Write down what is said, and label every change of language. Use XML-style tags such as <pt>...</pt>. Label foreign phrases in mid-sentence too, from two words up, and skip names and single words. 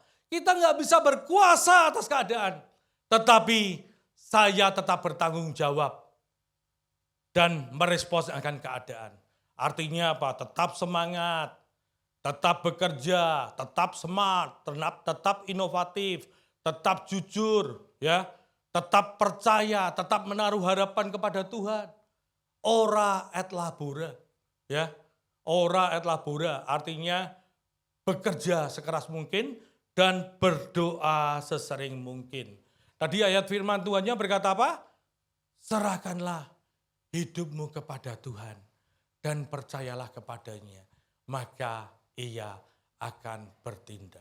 <id>Kita nggak bisa berkuasa atas keadaan. Tetapi saya tetap bertanggung jawab dan merespons akan keadaan. Artinya apa? Tetap semangat. Tetap bekerja, tetap smart, tetap inovatif, tetap jujur, ya, tetap percaya, tetap menaruh harapan kepada Tuhan.</id> <la>Ora et labora,</la> <id>ya,</id> <la>ora et labora</la> <id>artinya bekerja sekeras mungkin dan berdoa sesering mungkin. Tadi ayat firman Tuhannya berkata apa? Serahkanlah hidupmu kepada Tuhan dan percayalah kepadanya, maka Ia akan bertindak.</id>